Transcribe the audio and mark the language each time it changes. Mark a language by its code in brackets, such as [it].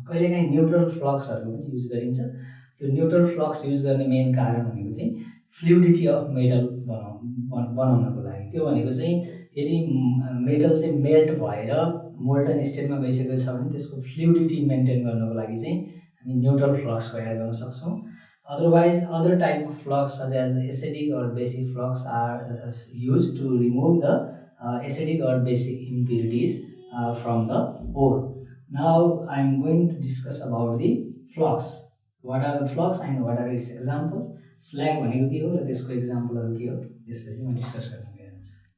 [ne] कहिलेकाहीँ न्युट्रल फ्लक्सहरू पनि युज गरिन्छ. त्यो न्युट्रल फ्लक्स युज गर्ने मेन कारण भनेको चाहिँ फ्लुइडिटी अफ मेटल बनाउनको लागि. त्यो भनेको चाहिँ यदि मेटल चाहिँ मेल्ट भएर मोल्टन स्टेटमा गइसकेको छ भने त्यसको फ्लुइडिटी मेन्टेन गर्नको लागि चाहिँ हामी न्युट्रल फ्लक्सको एड गर्न सक्छौँ. [en] Otherwise, other type of flux such as acidic or basic flux are used to remove the acidic or basic impurities from the ore. Now I am going to discuss about the flux. What are the flux and what are its examples? [ne] Slag भनेको के हो र त्यसको एक्जाम्पलहरू के हो, त्यसपछि म discuss गर्न गइरहेको छु.